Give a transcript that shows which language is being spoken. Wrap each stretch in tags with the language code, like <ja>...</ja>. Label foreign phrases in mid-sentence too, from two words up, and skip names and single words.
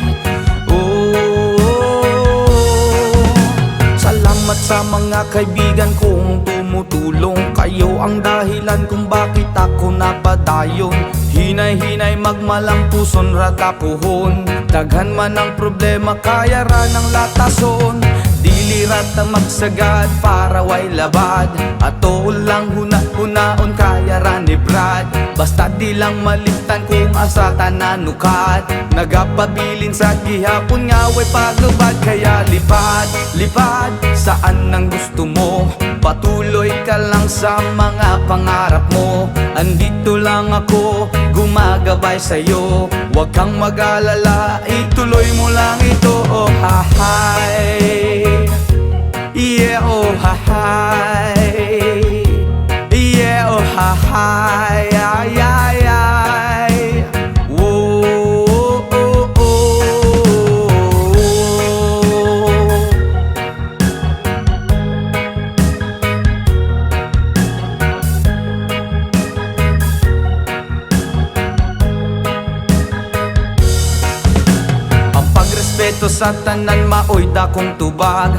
<tl>Salamat sa mga kaibigan kong tumutulong. Kayo ang dahilan kung bakit ako napadayon.</tl> <ceb>Hinay-hinay magmalampuson ratapuhon. Daghan man ang problema kaya ra ng latason. Dilirat ang magsagad para way labad. Ato lang huna-hunaon kaya ra ni Brad. Basta di lang malimtan kung asa tananukat. Nagapabilin sa gihapon nga way paglubad.</ceb> <tl>Kaya lipad, lipad saan ang gusto mo. Patuloy ka lang sa mga pangarap mo. Andito lang ako, gumagabay sa'yo. Huwag kang mag-alala, ituloy mo lang ito. Oh hi, yeah, oh hi, yeah, oh hi, ay, ay, ay. Whoa, oh, oh, oh.</tl> <ceb>Ang pagrespeto sa tanan maoy dakong tubag.</ceb>